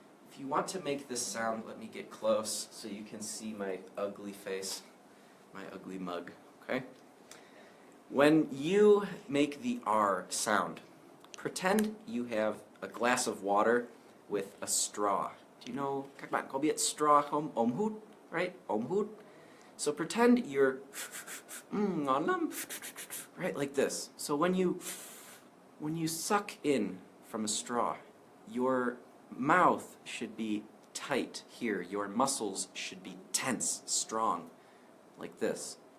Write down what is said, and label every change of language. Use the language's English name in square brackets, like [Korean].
[English] If you want to make this sound, let me get close so you can see my ugly face, my ugly mug. Okay? When you make the R sound, pretend you have a glass of water with a straw. Do you know, [Vietnamese] các bạn có biết straw không? Ống hút, right? Ống hút. [English] So pretend you're [Vietnamese] ngon lắm, [English] right? Like this. So when you suck in from a straw, your mouth should be tight here. Your muscles should be tense, strong, like this.